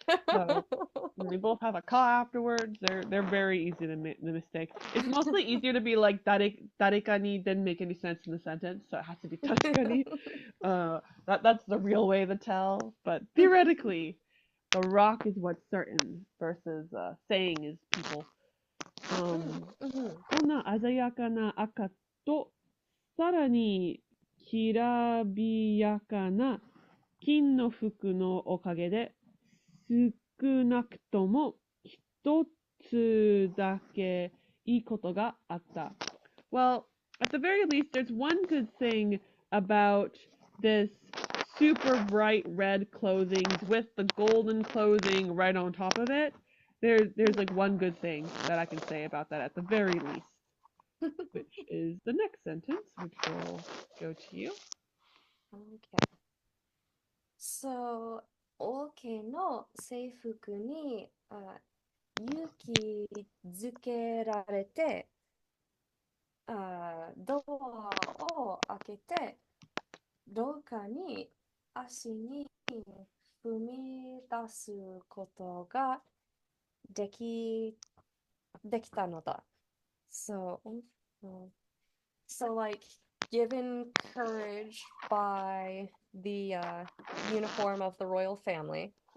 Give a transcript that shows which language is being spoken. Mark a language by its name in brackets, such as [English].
[English] So they both have a ka afterwards. They're very easy to make the mistake. It's mostly easier to be like dareka ni didn't make any sense in the sentence, so it has to be taseka ni. That's the real way to tell. But theoretically, the rock is what's certain versus saying is people. [Japanese] こんな鮮やかな赤と、さらにきらびやかな金の服のおかげで、少なくとも一つだけいいことがあった。 [English] Well, at the very least, there's one good thing about this super bright red clothing with the golden clothing right on top of it. There's like one good thing that I can say about that at the very least, which is the next sentence, which will go to you. Okay. So, OK [Japanese] の制服に勇気づけられて、ドアを開けて、廊下に足に踏み出すことができたのだ。 [English] So, like, given courage by the uniform of the royal family.